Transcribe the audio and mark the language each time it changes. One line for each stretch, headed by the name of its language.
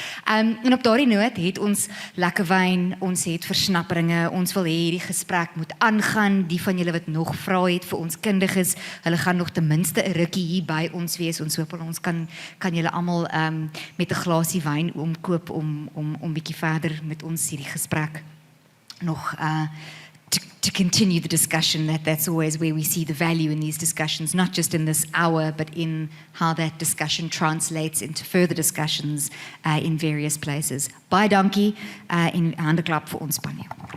Afrikaans: En op daardie noot het ons lekker wyn, ons het versnapperinge, ons wil hê hierdie gesprek moet aangaan. Die van julle wat nog vrae het vir ons kundiges, hulle gaan nog ten minste 'n rukkie hier by ons wees. Ons hoop ons kan julle almal met 'n glasie wyn omkoop om bietjie verder met ons hierdie gesprek nog
English: to continue the discussion. That's always where we see the value in these discussions, not just in this hour, but in how that discussion translates into further discussions in various places.
Afrikaans: Baie dankie en 'n handeklap vir ons paneel.